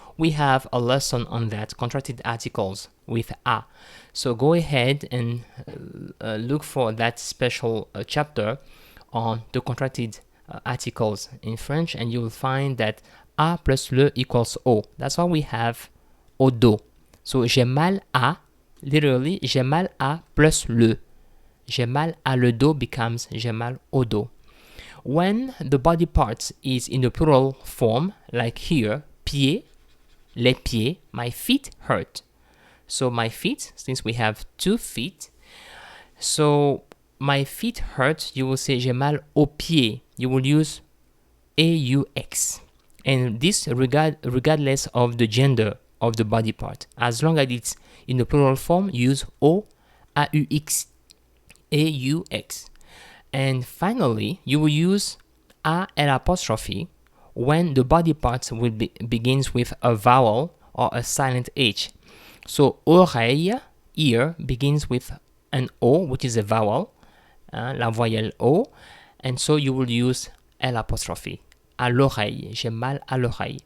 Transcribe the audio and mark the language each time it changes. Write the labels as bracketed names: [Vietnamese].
[English] We have a lesson on that, contracted articles with A. So go ahead and look for that special chapter on the contracted articles in French, and you will find that A plus le equals O. That's why we have [French] au dos. So j'ai mal à, literally, j'ai mal à plus le. J'ai mal à le dos becomes j'ai mal au dos. [English] When the body parts is in the plural form, like here, pieds, les pieds, my feet hurt. So my feet, since we have 2 feet, so my feet hurt, you will say [French] j'ai mal aux pieds. [English] You will use AUX. And this regardless of the gender of the body part. As long as it's in the plural form, use O, AUX, AUX. And finally, you will use A L apostrophe when the body part will begins with a vowel or a silent H. So oreille, ear, begins with an O, which is a vowel, [French] la voyelle O, [English] and so you will use L apostrophe. [French] À l'oreille, j'ai mal à l'oreille.